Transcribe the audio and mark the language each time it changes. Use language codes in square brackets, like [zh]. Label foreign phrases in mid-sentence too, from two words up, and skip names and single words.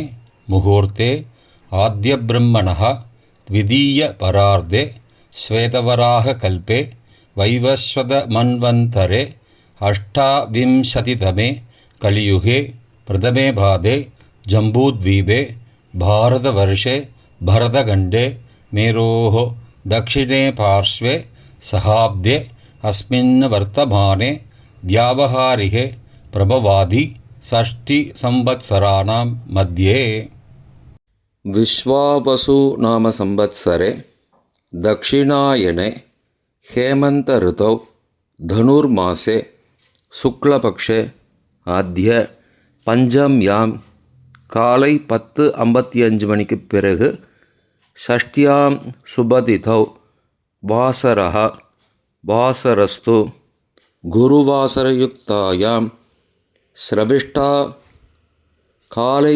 [sa] मुहूर्ते आद्य ब्रह्मणः द्वितीय परार्धे श्वेतवराह कल्पे वैवस्वत मन्वन्तरे अष्टाविंशतितमे कलियुगे प्रथमे पादे जम्बूद्वीपे भारतवर्षे भरतखण्डे मेरोः दक्षिणे पार्श्वे सहाब्दे अस्मिन् वर्तमाने व्यावहारिके प्रभवादि षष्टिसंवत्सराणां मध्ये विश्वावसु नाम संवत्सरे दक्षिणायने हेमन्त ऋतौ धनुर्मासे शुक्लपक्षे आद्य பஞ்சம்யாம் காலை 10:55 [ta] மணிக்கு பிறகு [sa] षष्ठ्यां शुभतिथौ वासरः वासरस्तु गुरुवासरयुक्तायां श्रविष्ठा காலை